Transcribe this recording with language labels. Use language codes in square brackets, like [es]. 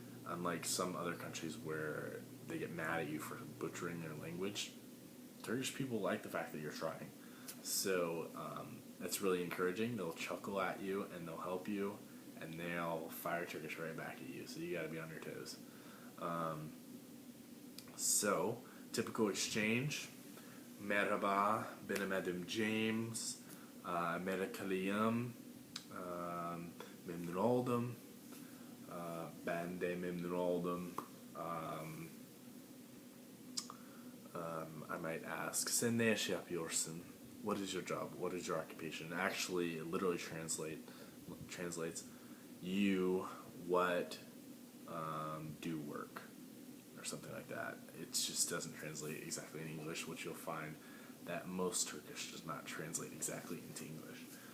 [en] Unlike some other countries where they get mad at you for butchering their language, Turkish people like the fact that you're trying. So it's really encouraging. They'll chuckle at you and they'll help you, and they'll fire Turkish right back at you. So you got to be on your toes. So, typical exchange. [tr] Merhaba, benim adım James. Amerikalıyım. Memnun oldum. Ben de memnun oldum. [en] I might ask, [tr] sen ne iş yapıyorsun? [en] What is your job? What is your occupation? Actually, it literally translates you what do work, or something like that. It just doesn't translate exactly in English, which you'll find that most Turkish does not translate exactly into English.